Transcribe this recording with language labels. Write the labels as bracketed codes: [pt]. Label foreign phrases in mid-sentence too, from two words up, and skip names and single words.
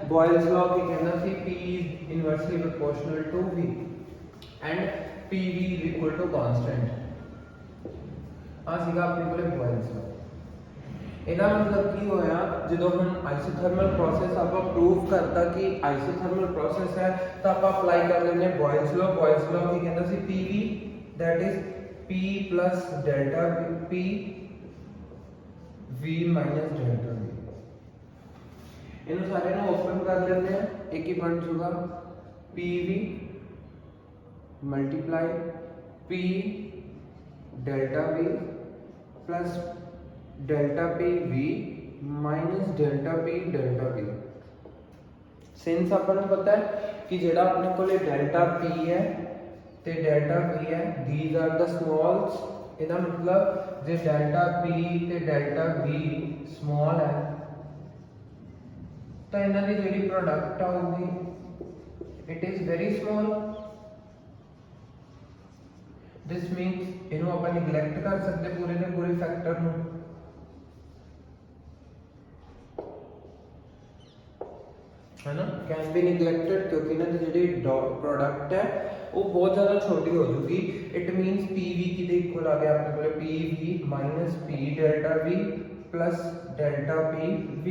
[pa] ਬੋਇਲਸ ਲਾਅ ਕੀ ਕਹਿੰਦਾ ਸੀ, P [en] inversely proportional to V and PV = constant. [pa] ਆ ਸੀਗਾ ਆਪਣੇ ਕੋਲੇ ਬੋਇਲਸ ਲਾਅ। ਇਹਦਾ ਮਤਲਬ ਕੀ ਹੋਇਆ, ਜਦੋਂ ਹੁਣ [en] isothermal process [pa] ਆਪਾਂ ਪ੍ਰੂਵ ਕਰਤਾ ਕਿ [en] isothermal process [pa] ਹੈ ਤਾਂ ਆਪਾਂ ਅਪਲਾਈ ਕਰ ਲੈਂਦੇ ਬੋਇਲਸ ਲਾਅ। ਬੋਇਲਸ ਲਾਅ ਕੀ ਕਹਿੰਦਾ ਸੀ, PV [en] that is [pa] P + ΔP V - ΔV। ਇਹਨੂੰ ਸਾਰੇ ਨੂੰ ਓਪਨ ਕਰ ਲੈਂਦੇ ਆ, ਇੱਕ ਹੀ ਬਣ ਜਾਊਗਾ PV × P ΔV + ΔPV - ΔP ΔV। ਸਿੰਸ ਆਪਾਂ ਨੂੰ ਪਤਾ ਹੈ ਕਿ ਜਿਹੜਾ ਆਪਣੇ ਕੋਲੇ ΔP ਹੈ ਤੇ ΔV ਹੈ, [en] these are the smalls। [pa] ਇਹਦਾ ਮਤਲਬ ਜੇ ΔP ਤੇ ΔV ਸਮਾਲ ਹੈ ਤਾਂ ਇਹਨਾਂ ਦੀ ਜਿਹੜੀ ਪ੍ਰੋਡਕਟ ਆਊਗੀ [en] it is very small. this means [pa] ਇਹਨੂੰ ਆਪਾਂ ਨਿਗਲੈਕਟ ਕਰ ਸਕਦੇ ਪੂਰੇ ਦੇ ਪੂਰੇ ਫੈਕਟਰ ਨੂੰ। [hi] है ना, [en] can be neglected, [hi] क्योंकि ना जी प्रोडक्ट है वो बहुत ज़्यादा छोटी हो चुकी। [en] it means [hi] PV की इक्वल आ गया अपने को PV - P ΔV + ΔPV।